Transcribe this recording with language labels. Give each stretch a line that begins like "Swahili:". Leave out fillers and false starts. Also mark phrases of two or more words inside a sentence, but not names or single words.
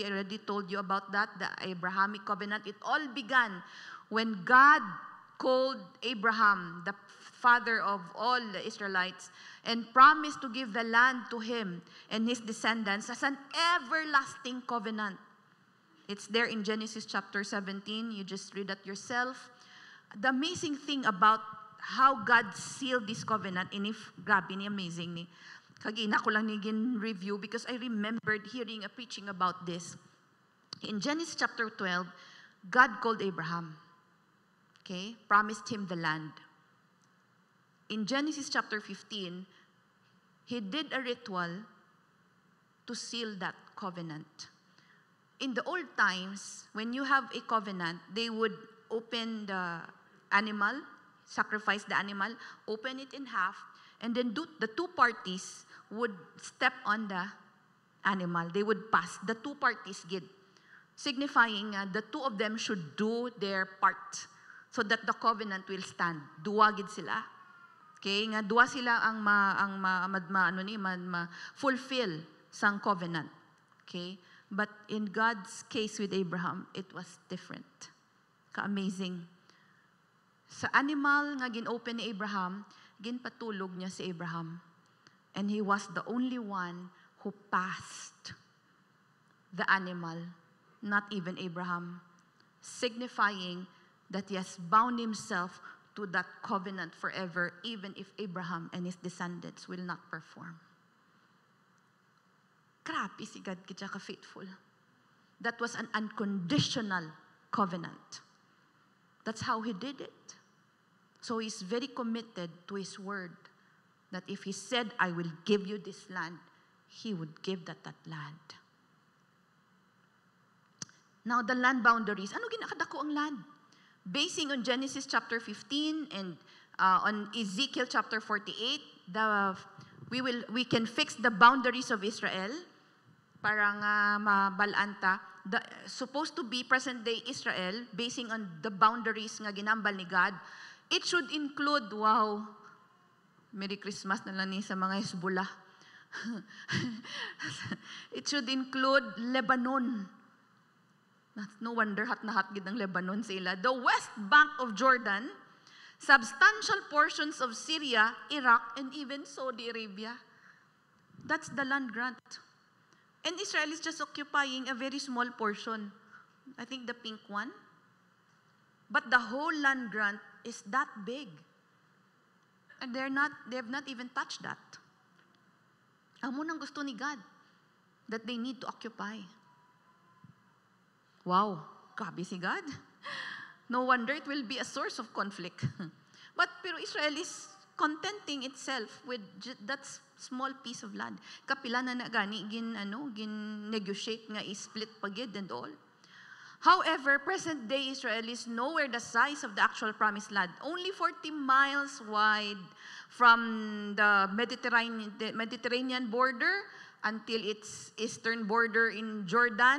English: I already told you about that, the Abrahamic covenant. It all began when God called Abraham, the father of all the Israelites, and promised to give the land to him and his descendants as an everlasting covenant. It's there in Genesis chapter 17. You just read that yourself. The amazing thing about how God sealed this covenant, and if
Hiligaynon: grabe ni amazing ni, kagina ko lang niging review
English: because I remembered hearing a preaching about this. In Genesis chapter 12, God called Abraham. Okay, promised him the land. In Genesis chapter 15, he did a ritual to seal that covenant. In the old times, when you have a covenant, they would open the animal, sacrifice the animal, open it in half, and then the two parties would step on the animal. They would pass. The two parties gid, signifying the two of them should do their part so that the covenant will stand.
Hiligaynon: Duwa gid sila. Okay, nga duwa sila ang fulfill sang covenant. Okay? But in God's case with Abraham, it was different. Ka-amazing. Sa animal nga gin-open ni Abraham, ginpatulog niya si Abraham.
English: And he was the only one who passed the animal, not even Abraham, signifying that he has bound himself to that covenant forever, even if Abraham and his descendants will not perform.
Hiligaynon: Grabe si God kitsa ka-faithful.
English: That was an unconditional covenant. That's how he did it. So he's very committed to his word that if he said, I will give you this land, he would give that land. Now, the land boundaries.
Hiligaynon: Ano ginakadako ang land?
English: Basing on Genesis chapter 15 and on Ezekiel chapter 48, we can fix the boundaries of Israel
Hiligaynon: para nga mabalanta.
English: Supposed to be present-day Israel, basing on the boundaries
Hiligaynon: nga ginambal ni God.
English: It should include, wow, Merry Christmas
Hiligaynon: na lang ni sa mga Hezbollah.
English: It should include Lebanon. No wonder
Hiligaynon: hot na hot gid ang Lebanon sila.
English: The West Bank of Jordan, substantial portions of Syria, Iraq, and even Saudi Arabia. That's the land grant. And Israel is just occupying a very small portion. I think the pink one. But the whole land grant is that big. And they have not even touched that.
Hiligaynon: Amo nang gusto ni God
English: that they need to occupy. Wow, grabe si God. No wonder it will be a source of conflict. Pero Israel is contenting itself with that small piece of land.
Hiligaynon: Kapila na gani gin-negotiate nga i-split pagid
English: and all. However, present-day Israel is nowhere the size of the actual promised land. Only 40 miles wide from the Mediterranean border until its eastern border in Jordan.